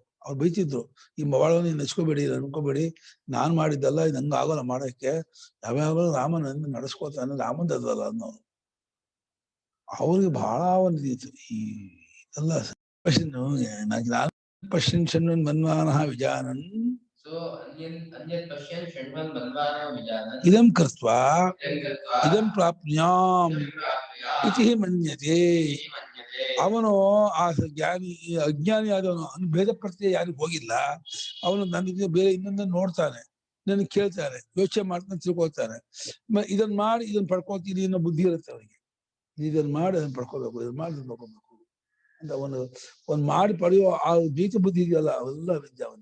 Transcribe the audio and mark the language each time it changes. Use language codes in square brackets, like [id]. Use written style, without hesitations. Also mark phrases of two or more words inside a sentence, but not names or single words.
[kn] ಅವ್ರು ಬೈತಿದ್ರು, ಈ ಪವಾಡವನ್ನು ನೆಚ್ಕೋಬೇಡಿ, ಅನ್ಕೋಬೇಡಿ, ನಾನ್ ಮಾಡಿದ್ದಲ್ಲ, ಇದು ಹಂಗ ಆಗೋಲ್ಲ ಮಾಡಕ್ಕೆ. ಯಾವ್ಯಾವ ರಾಮನ ನಡೆಸ್ಕೋತಾನೆ, ರಾಮಂದಲ್ಲ ಅನ್ನೋದು ಅವ್ರಿಗೆ ಬಹಳ ಒಂದಿತ್ತು. [sa] ಈ ಎಲ್ಲ ಪಶ್ಯನ್ ಮನ್ಮಾನ ವಿಜಾನನ್ ಇದಂ ಕೃತ್ವಾ ಇದಂ ಪ್ರಾಪ್ನ್ಯಾಂ ಇತಿ ಮನ್ಯತೆ. [kn] ಅವನು ಆ ಜ್ಞಾನಿ, ಅಜ್ಞಾನಿ ಆದವನು, ಭೇದ ಪ್ರತ್ಯಯ ಯಾರಿಗೂ ಹೋಗಿಲ್ಲ. ಅವನು ನನಗೆ ಬೇರೆ ಇನ್ನೊಂದನ್ನು ನೋಡ್ತಾನೆ, ನನಗೆ ಕೇಳ್ತಾನೆ, ಯೋಚನೆ ಮಾಡ್ತಾನೆ, ತಿಳ್ಕೊಳ್ತಾನೆ. ಇದನ್ನ ಮಾಡಿ ಇದನ್ನ ಪಡ್ಕೊಳ್ತೀನಿ ಅನ್ನೋ ಬುದ್ಧಿ ಇರುತ್ತೆ ಅವನಿಗೆ. ಇದನ್ನ ಮಾಡಿ ಅದನ್ನ ಪಡ್ಕೋಬೇಕು, ಇದನ್ನ ಮಾಡಿ ಇದನ್ನ ಪಡ್ಕೋಬೇಕು ಅಂತ ಒಂದು ಮಾಡಿ ಪಡೆಯೋ ಆ ದ್ವೈತ ಬುದ್ಧಿ ಇದೆಯಲ್ಲ, ಅವೆಲ್ಲ ವಿದ್ಯಾವಂತ.